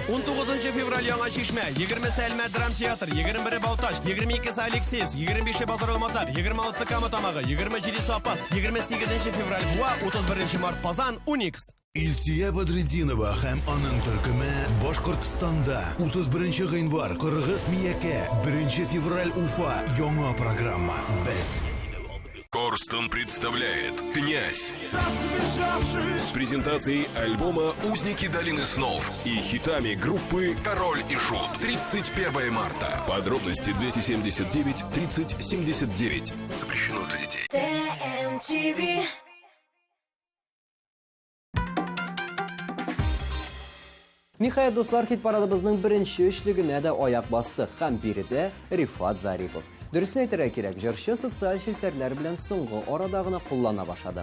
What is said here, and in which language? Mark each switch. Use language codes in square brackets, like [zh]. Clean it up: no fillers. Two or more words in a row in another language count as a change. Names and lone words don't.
[tt] 19 февраль Яңа Шишмә, 20 Сәлмә драм театр, 21 Балташ, 22 Алексеевск, 25 Базар Алматар, 26 Кама тамагы, 27 Запас, 28 февраль Буа, 31 март Казан, Уникс. Илсия Бадретдинова һәм аның төркеме Башкортстанда 31 гыйнвар Кыргыз Миякә, 1 февраль Уфа. Яңа программа. Без [ru] Корстон представляет «Князь» с презентацией альбома «Узники долины снов» и хитами группы «Король и Шут». 31 марта. Подробности 279 30 79. Запрещено для детей. TMTV. [tt] Ниһаят, дуслар, хит парадыбызның беренче өчлегенә дә аяк басты һәм биредә Рифат Зарипов. Дөресен әйтергә кирәк, җырчы социаль челтәрләр белән соңгы арада гына куллана башлады.